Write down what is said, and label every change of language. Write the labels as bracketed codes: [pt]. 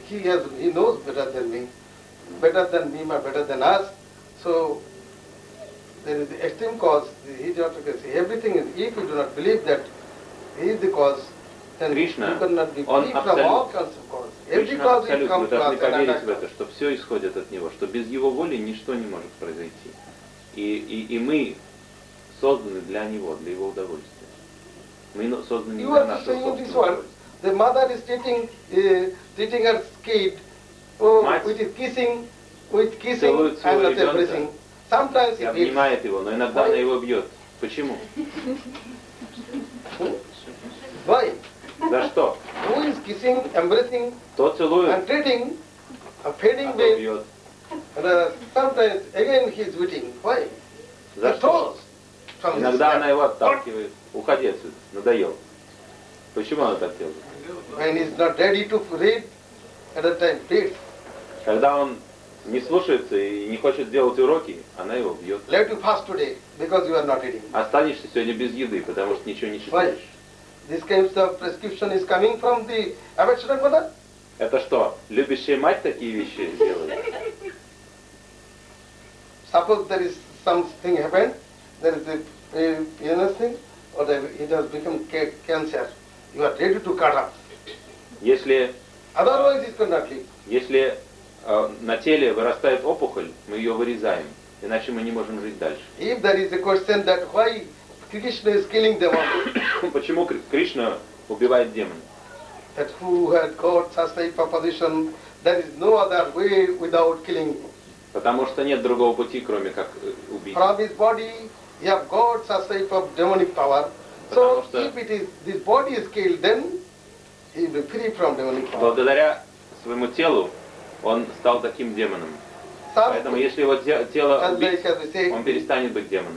[en] He knows better than me, or better than us. So there is the extreme cause. He just can say everything is. If you do not believe that he is the cause, then Krishna, you cannot be free from all kinds of cause. [ru] Мы должны поверить в это, что все исходит от него, что без его воли ничто не может произойти. И мы созданы для него, для его удовольствия. Мы созданы не для нашего собственного удовольствия. [en] The mother is treating her kid with kissing and everything. Sometimes he beats. [ru] Обнимает его, но иногда она его бьет. Почему? [en] Why? [ru] За что? [en] Who is kissing, embracing, and treating, feeding them? Sometimes again he is beating. Why? [ru] За что? Иногда она его отталкивает. Уходи отсюда. Надоел. Почему она так делает? [en] When he is not ready to read, at that time beat. [ru] Когда он не слушается и не хочет делать уроки, она его бьет. [en] Let you fast today because you are not eating. [ru] Останешься сегодня без еды, потому что ничего не читаешь. [en] This kind of prescription is coming from the Avachana mother? [ru] Это что, любящая мать такие вещи делает? [en] Suppose there is something happened, there is a illness thing, or it has become cancer. You are ready to cut up. [ru] Если... [en] Otherwise it cannot live. [ru] Если на теле вырастает опухоль, мы ее вырезаем, иначе мы не можем жить дальше. [en] If there is a question that why Krishna is killing them all. [ru] Почему Кришна убивает демонов? [en] That who had got such a proposition, there is no other way without killing. [ru] Потому что нет другого пути, кроме как убить. [en] From his body, he have got such a demonic power. If it is this body is killed, then he will be free from demonic power. [ru] Благодаря своему телу он стал таким демоном. Поэтому если его тело убить, он перестанет быть демоном.